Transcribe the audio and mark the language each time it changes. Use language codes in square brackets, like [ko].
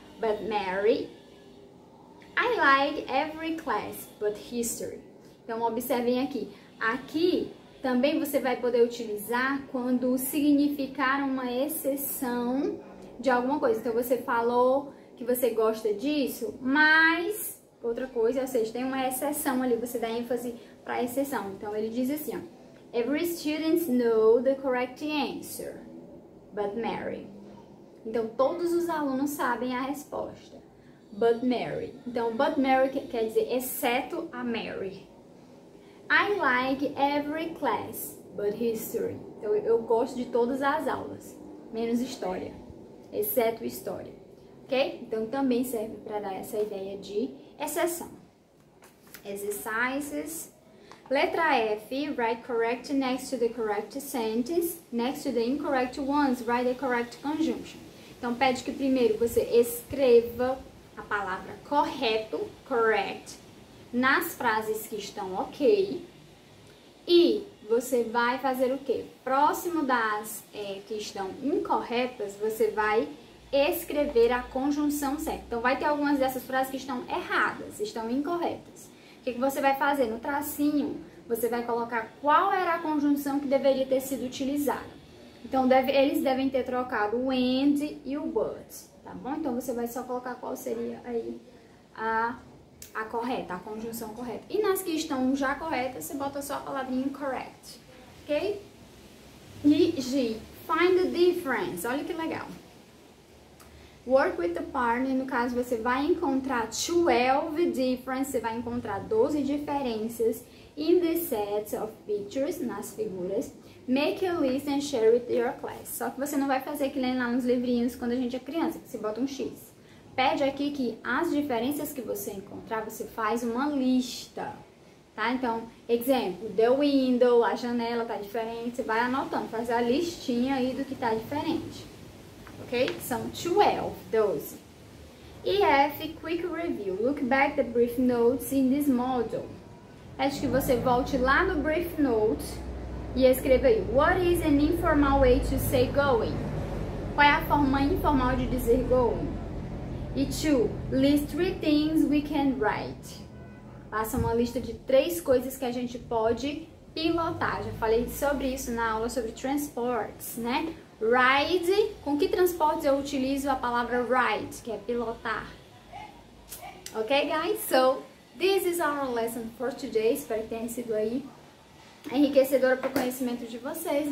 [en] But Mary, I like every class, but history. [pt] Então, observem aqui. Aqui, também você vai poder utilizar quando significar uma exceção de alguma coisa. Então, você falou que você gosta disso, mas outra coisa, ou seja, tem uma exceção ali, você dá ênfase para a exceção. Então, ele diz assim, ó. [en] Every student know the correct answer, but Mary. [pt] Então, todos os alunos sabem a resposta, [en] but Mary. [pt] Então, but Mary quer dizer exceto a Mary. [en] I like every class, but history. [pt] Então, eu gosto de todas as aulas, menos história, exceto história. Ok? Então, também serve para dar essa ideia de exceção. [en] Exercises. [pt] Letra F, [en] write correct next to the correct sentence. Next to the incorrect ones, write the correct conjunction. [pt] Então, pede que primeiro você escreva a palavra correto, correct, nas frases que estão ok. E você vai fazer o quê? Próximo das que estão incorretas, você vai escrever a conjunção certa. Então, vai ter algumas dessas frases que estão erradas, estão incorretas. O que você vai fazer? No tracinho, você vai colocar qual era a conjunção que deveria ter sido utilizada. Então, eles devem ter trocado o and e o but, tá bom? Então, você vai só colocar qual seria aí a correta, a conjunção correta. E nas que estão já corretas, você bota só a palavrinha correct, ok? E G, [en] find the difference. [pt] Olha que legal. [en] Work with the partner, [pt] no caso, você vai encontrar 12 differences, você vai encontrar 12 diferenças [en] in the sets of pictures, [pt] nas figuras, [en] Make a list and share with your class. [pt] Só que você não vai fazer que nem lá nos livrinhos quando a gente é criança, que você bota um X. Pede aqui que as diferenças que você encontrar, você faz uma lista, tá? Então, exemplo, [en] the window, [pt] a janela tá diferente, você vai anotando, faz a listinha aí do que tá diferente, ok? São 12. E F, [en] quick review. Look back the brief notes in this module. [pt] Pede que você volte lá no brief note e escreva aí, [en] what is an informal way to say going? [pt] Qual é a forma informal de dizer going? [en] E 2, list 3 things we can write. [pt] Faça uma lista de 3 coisas que a gente pode pilotar. Já falei sobre isso na aula sobre transportes, né? Ride, com que transportes eu utilizo a palavra ride, que é pilotar. [en] Ok, guys? So, this is our lesson for today. [pt] Espero que tenha sido aí enriquecedora para o conhecimento de vocês.